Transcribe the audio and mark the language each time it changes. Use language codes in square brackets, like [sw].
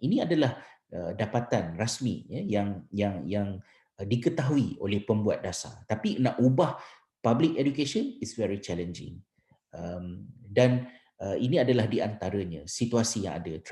[ms] Ini adalah dapatan rasmi yang diketahui oleh pembuat dasar. Tapi nak ubah [en] public education is very challenging. [ms] Dan ini adalah di antaranya situasi yang ada.